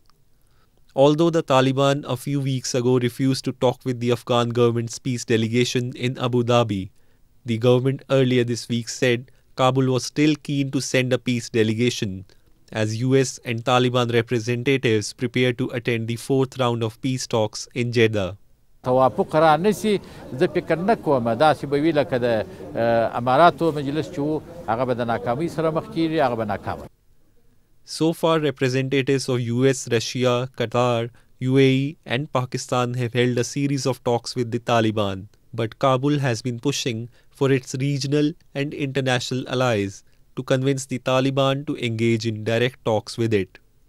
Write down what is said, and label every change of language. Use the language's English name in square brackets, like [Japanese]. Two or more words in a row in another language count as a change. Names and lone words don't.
[English] Although the Taliban a few weeks ago refused to talk with the Afghan government's peace delegation in Abu Dhabi, the government earlier this week said Kabul was still keen to send a peace delegation as US and Taliban representatives prepare to attend the fourth round of peace talks in Jeddah. [Pashto] توافق قرار نشي زه فکر نه کوم دا چې به وی لکه د اماراتو مجلس چې هغه به د ناکامۍ سره مخ کیږي هغه به ناکام. [English] So far, representatives of US, Russia, Qatar, UAE and Pakistan have held a series of talks with the Taliban, but Kabul has been pushing for its regional and international allies to convince the Taliban to engage in direct talks with it.